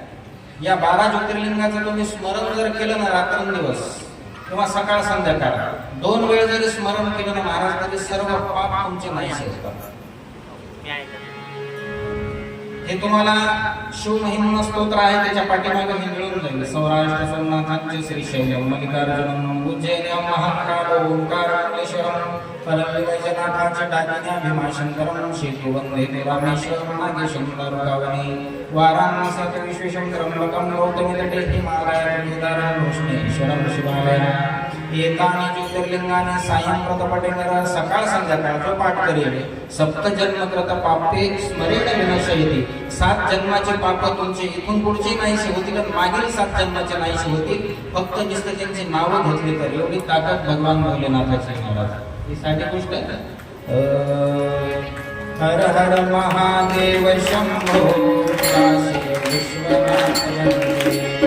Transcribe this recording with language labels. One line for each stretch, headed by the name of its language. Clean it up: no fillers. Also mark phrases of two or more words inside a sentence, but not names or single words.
Marathi: या 12 ज्योतिर्लिंगाचं तुम्ही स्मरण जर केलं ना रात्रंदिवस किंवा सकाळ संध्याकाळ 2 वेळ जरी स्मरण केलं ना महाराज तरी सर्व पाप तुमचे नाहीसे होतात. हे तुम्हाला शिवमहिम्न स्तोत्र आहे त्याच्या पाठीमागे हे मिळून जाईल.
Sanskrit: सौराष्ट्र सोमनाथांचे श्रीशैल मल्लिकार्जुनम, उज्जैन्याम महाकाल ओंकार मंगलेश्वरम, परल्ली वैजनाथाचे डाकिन्या भीमाशंकरम, शेतु वंदे रामेश्वरम नागेशं दारुकावने, वाराणस्यात विश्वेशं त्र्यंबकं गौतमी तटे, हिमालयात केदारं कृष्णेश्वरं शिवालया, एतानि ज्योतिर्लिंगानि सायं प्रतपटे नरः.
Marathi: सकाळ संध्याकाळ जो पाठ करेल
Sanskrit: सप्त जन्म कृत पापे स्मरेण विनश्यते.
Marathi: 7 जन्माचे पाप तुमचे इथून पुढचे नाहीसे होतील आणि मागील 7 जन्माचे नाहीसे होतील. फक्त नुसतं त्यांची नावं घेतली तर एवढी ताकद भगवान भोलेनाथाची महाराज. ही साधी गोष्ट हर हर महादेव शंभो काशी विश्वनाथ वंदे.